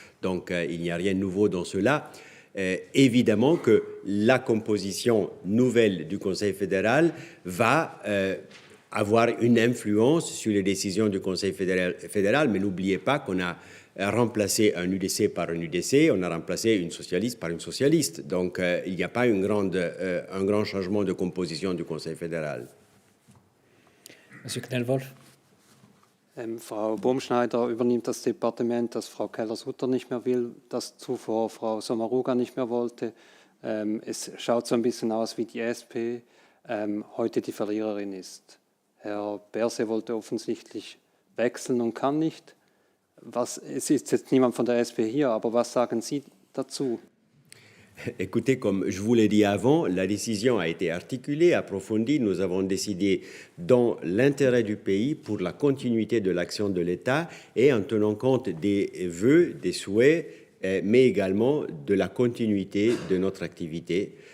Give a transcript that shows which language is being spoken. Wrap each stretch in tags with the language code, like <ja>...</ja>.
<fr>Donc, il n'y a rien de nouveau dans cela. Évidemment que la composition nouvelle du Conseil fédéral va avoir une influence sur les décisions du Conseil fédéral, mais n'oubliez pas qu'on a remplacé un UDC par un UDC, on a remplacé une socialiste par une socialiste. Donc, il n'y a pas un grand changement de composition du Conseil fédéral. Monsieur Knellwolf.</fr> <de>Frau Baumschneider übernimmt das Departement, das Frau Keller-Sutter nicht mehr will, das zuvor Frau Sommaruga nicht mehr wollte. Es schaut so ein bisschen aus, wie die SP heute die Verliererin ist. Herr Berset wollte offensichtlich wechseln und kann nicht. Es ist jetzt niemand von der SP hier, aber was sagen Sie dazu?</de> <fr>Écoutez, comme je vous l'ai dit avant, la décision a été articulée, approfondie. Nous avons décidé dans l'intérêt du pays pour la continuité de l'action de l'État et en tenant compte des vœux, des souhaits, mais également de la continuité de notre activité.</fr>